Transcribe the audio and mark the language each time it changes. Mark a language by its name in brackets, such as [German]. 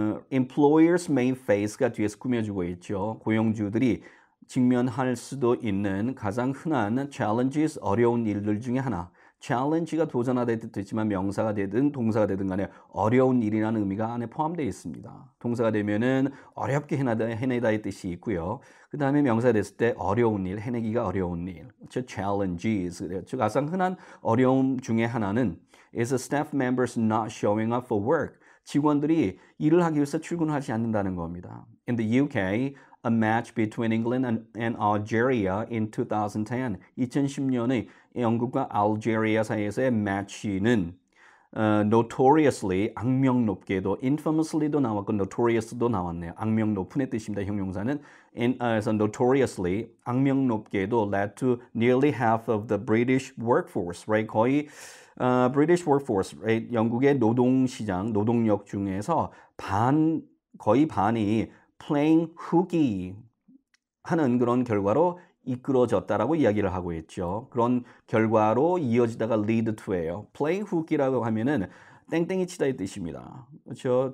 [English] Employers may face [Korean] 가 뒤에서 꾸며주고 있죠. 고용주들이 직면할 수도 있는 가장 흔한 challenges, 어려운 일들 중에 하나. challenge가 도전하다 뜻이지만 명사가 되든 동사가 되든 간에 어려운 일이라는 의미가 안에 포함되어 있습니다. 동사가 되면은 어렵게 해내다의 뜻이 있고요. 그 다음에 명사가 됐을 때 어려운 일, 해내기가 어려운 일. 즉 challenges. 즉 가장 흔한 어려움 중에 하나는 [English] is staff members not showing up for work. [Korean] 직원들이 일을 하기 위해서 출근하지 않는다는 겁니다. [English] In the UK, a match between England and Algeria in 2010. [Korean] 2010년에 영국과 알제리아 사이에서의 매치는 notoriously, 악명 높게도, infamously도 나왔고 notorious도 나왔네요. 악명 높은의 뜻입니다. 형용사는. [English] 그래서 notoriously, [Korean] 악명 높게도 [English] led to nearly half of the British workforce, right? 거의 British workforce, right? [Korean] 영국의 노동시장, 노동력 중에서 거의 반이 [English] playing hooky [Korean] 하는 그런 결과로 이끌어졌다라고 이야기를 하고 있죠. 그런 결과로 이어지다가 [English] lead to [Korean] 예요. [English] play hook [Korean] 이라고 하면은 땡땡이 치다의 뜻입니다. 그렇죠?